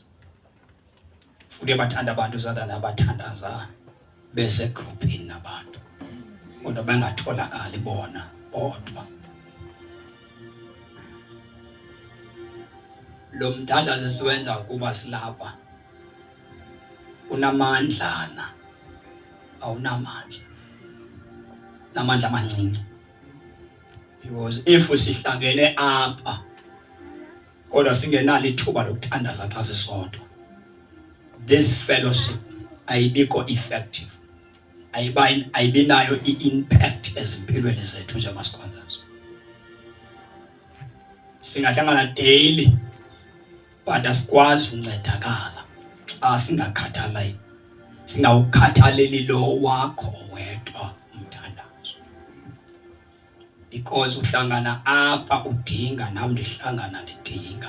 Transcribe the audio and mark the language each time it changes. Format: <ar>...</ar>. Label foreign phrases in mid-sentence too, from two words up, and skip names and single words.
<zu>Futhi uyabathanda abantu uSathane abathandaza bese groupini nabantu kodwa bangatholakali bona bodwa.</zu> <xh>Lo mthandazo siwenza kuba silapha unamandlana awunamandla, namandla amancinci,</xh> <en>because if</en> <xh>sihlangene apha kodwa singenalo ithuba lokuthandaza xa sisodwa,</xh> <en>this fellowship</en> <xh>ayibikho effective, ayibinayo i-impact ezimpilweni zethu njengamasponsors. Singahlangana</xh> <en>daily but</en> <xh>asikwazi uncedakala xa singawukhathaleli lo wakho wedwa umthandazo, because uhlangana apha udinga nam ndihlangana ndidinga.</xh>